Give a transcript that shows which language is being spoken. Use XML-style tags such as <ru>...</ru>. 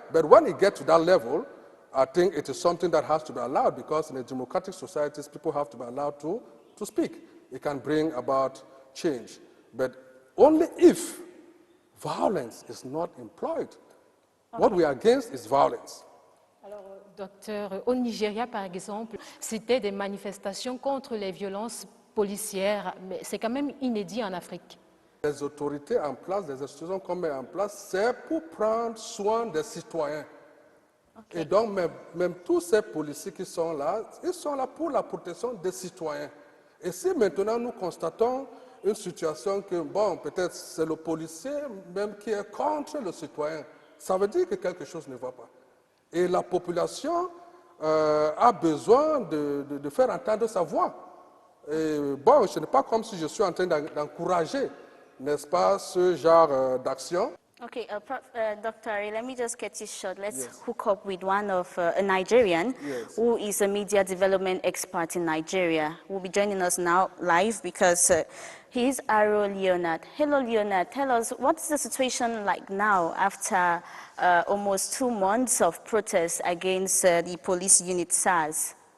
<en>But when it gets to that level, I think it is something that has to be allowed because in a democratic societies, people have to be allowed to speak. It can bring about change, but only if violence is not employed. Okay. What we are against is violence.</en> <fr>Alors, docteur, au Nigeria, par exemple, c'était des manifestations contre les violences policières, mais c'est quand même inédit en Afrique. Les autorités en place, les institutions qu'on met en place, c'est pour prendre soin des citoyens. Okay. Et donc, même tous ces policiers qui sont là, ils sont là pour la protection des citoyens. Et si maintenant nous constatons une situation que, bon, peut-être c'est le policier même qui est contre le citoyen, ça veut dire que quelque chose ne va pas. Et la population a besoin de faire entendre sa voix. Et bon, ce n'est pas comme si je suis en train d'encourager, n'est-ce pas, ce genre d'action.</fr> <en>Okay, Dr. Ari, let me just get you short. Let's hook up with one of a Nigerian who is a media development expert in Nigeria. Who will be joining us now live because he's Aro Leonard. Hello, Leonard. Tell us, what's the situation like now after almost 2 months of protests against the police unit SARS?</en>